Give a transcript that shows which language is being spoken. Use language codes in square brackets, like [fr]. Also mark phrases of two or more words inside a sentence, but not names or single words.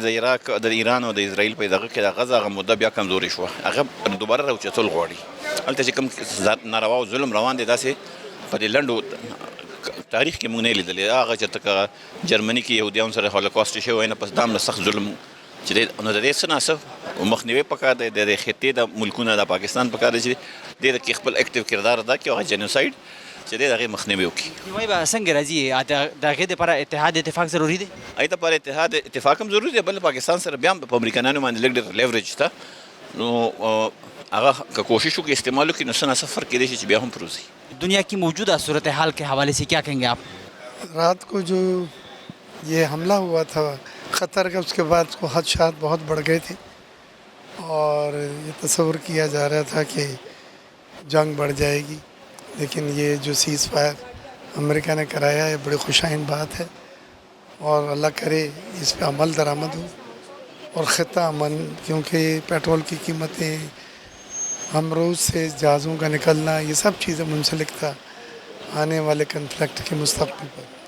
[ps] د عراق د ایران او د اسرائیل په دغه کې د غزه هغه مده بیا کمزورې شوه هغه دوباره راوچتل غواړي هلته چې کوم ناروا او ظلم روان دی داسې په دې لنډو تاریخ کې موږ نه لیدلی هغه چې تکه جرمني کې یهودیانو سره هولوکاست شوی وای نه پس دا هم له سخت ظلم چې دی نو د دې څه ناڅه مخنیوی پکار دی د خطې د ملکونه د پاکستان پکار دی چې دې د خپل اکټیو کردار ادا کړي او هغه جنوساید چې دې دغه مخنیوی وکړي. وای به څنګه راځي د هغې دپاره اتحاد اتفاق ضروري دی؟ هغې دپاره اتحاد اتفاق هم ضروري دی بل پاکستان سره بیا هم په امریکایانو باندې لږ ډېر لیوریج شته نو هغه که کوشش وکړي استعمال وکړي نو څه ناڅه فرق کیدای شي چې بیا هم پروزي. [ur] دنیا کی موجودہ صورتحال کے حوالے سے کیا کہیں گے آپ؟ رات کو جو یہ حملہ ہوا تھا قطر کا اس کے بعد کو خدشات بہت بڑھ گئے تھے اور یہ تصور کیا جا رہا تھا کہ جنگ بڑھ جائے گی لیکن یہ جو سیز فائر امریکہ نے کرایا یہ بڑی خوشائن بات ہے اور اللہ کرے اس پہ عمل درآمد ہو اور خطہ امن کیونکہ پیٹرول کی قیمتیں ہم روز سے جہازوں کا نکلنا یہ سب چیزیں منسلک تھا آنے والے کنفلکٹ کے مستقبل پر.